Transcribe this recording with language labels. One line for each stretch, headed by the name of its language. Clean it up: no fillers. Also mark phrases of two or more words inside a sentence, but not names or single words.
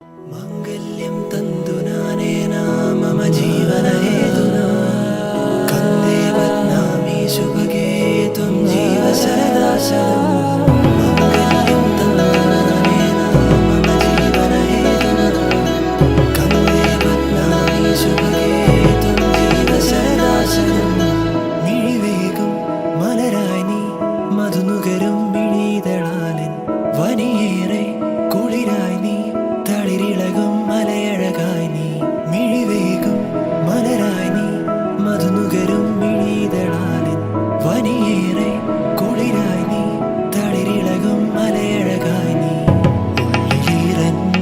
Sanskrit: मांगल्यं तन्तुनानेन मम जीवनहेतुना कन्दे बध्नामि शुभगे त्वं जीव सरदा शरम्। मांगल्यं तन्तुनानेन मम जीवनहेतुना कन्दे बध्नामि शुभगे त्वं जीव सरदा शरम्।
Malayalam: मिഴിവേകും മലരായി നീ മധുനുകരും മിഴിതളാലിൻ വനിയേറെ കുളിരായി നീ തളിരിളകും മലയഴകായി നീ മിഴിവേകും മലരായി നീ മധുനുകരും മിഴിതളാലിൻ വനിയേറെ കുളിരായി നീ തളിരിളകും മലയഴകായി നീ ഉള്ളിലീറൻ